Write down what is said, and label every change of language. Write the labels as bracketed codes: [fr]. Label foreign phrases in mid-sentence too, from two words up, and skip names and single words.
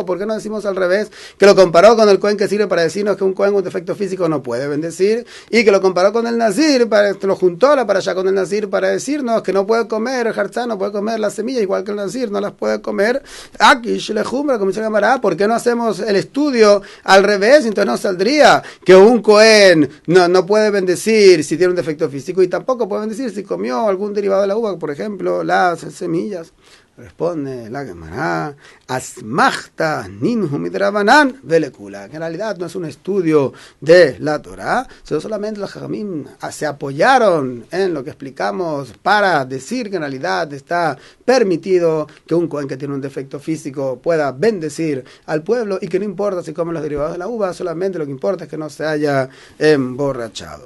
[es] ¿Por qué no decimos al revés? Que lo comparó con el Cohen que sirve para decirnos que un Cohen con defecto físico no puede bendecir, y que lo comparó con el Nazir, lo juntó la parashá con el Nazir para decirnos que no puede comer el Harzá, no puede comer las semillas, igual que el Nazir no las puede comer. [arc] אקיש לחומרא, [es] como dice Gamara, ¿por qué no hacemos el estudio al revés? Entonces no saldría que un Cohen no puede bendecir si tiene un defecto físico, y tampoco puede bendecir si comió algún derivado de la uva, por ejemplo, las semillas. Responde la Gemara, [arc] אסמכתא נינהו מדרבנן ולקולא, [es] que en realidad no es un estudio de la Torah, sino solamente los Jajamim se apoyaron en lo que explicamos para decir que en realidad está permitido que un Cohen que tiene un defecto físico pueda bendecir al pueblo, y que no importa si come los derivados de la uva, solamente lo que importa es que no se haya emborrachado.